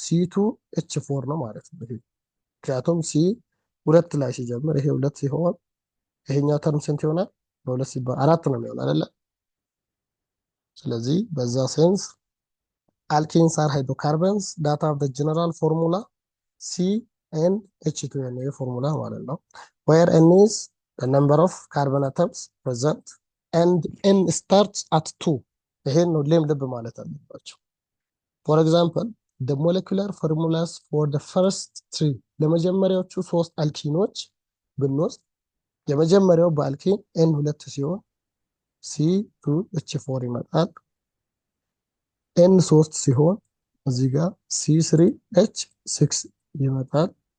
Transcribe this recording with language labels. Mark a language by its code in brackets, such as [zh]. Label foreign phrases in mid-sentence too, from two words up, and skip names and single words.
[am] C2H4 ነው ማለት ነው። ምክንያቱም ሲ ሁለት ላይ ሲጀምር ይሄ ሁለት ሲሆን ይሄኛው ተርም ስንት ይሆናል? በሁለት ሲባል አራት ነው የሚሆን አይደለ? [en] ስለዚህ በዛ ሴንስ አልኬንስ አር ሃይድሮካርበንስ ዳት ሃቭ ዘ ጀነራል ፎርሙላ CnH2n [am] ፎርሙላ ማለት ነው። [en] where n is the number of carbon atoms present and n starts at 2 [am] ይሄን ነው ሌም ልብ ማለት አለባቸው። [en] for example the molecular formulas for the first three [am] ለመጀመሪያዎቹ ሶስት አልኪኖች ብንወስድ የመጀመሪያው በአልኪን n ሁለት ሲሆን C2H4 ይመጣል። n 3 ሲሆን እዚህ ጋር C3H6 ይመጣል።